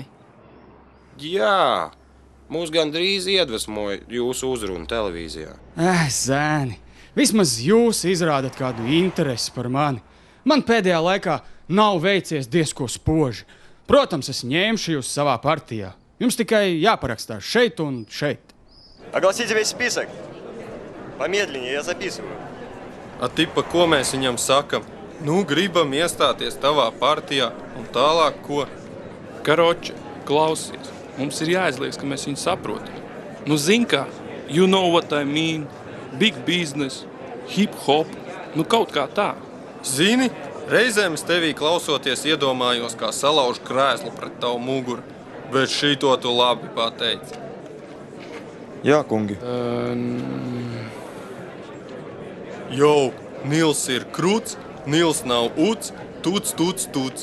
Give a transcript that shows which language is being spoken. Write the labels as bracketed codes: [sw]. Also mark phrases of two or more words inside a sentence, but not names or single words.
[lv] Jā, mūs gandrīz iedvesmoja jūsu uzruna televīzijā. Zēni, vismaz jūs izrādat kādu interesi par mani. Man pēdējā laikā nav veicies diezko spoži. Protams, es ņemšu jūs savā partijā. Jums tikai jāparakstās šeit un šeit. [ru] Огласите весь список. Помедленнее, я записываю. [lv] A tipa, ko mēs viņam sakam? Nu, gribam iestāties tavā partijā un tālāk ko? Karoči, klausies. Mums ir jāizlieks, ka mēs viņu saprotam. Nu, zin kā, [en] you know what I mean, big business, hip-hop, [lv] nu kaut kā tā. Zini, reizēm es tevī klausoties iedomājos, kā salaužu krēslu pret tavu muguru, bet šito tu labi pateici. Jā, kungi. Jau, Nils ir kruts, Nils nav uts, tuts.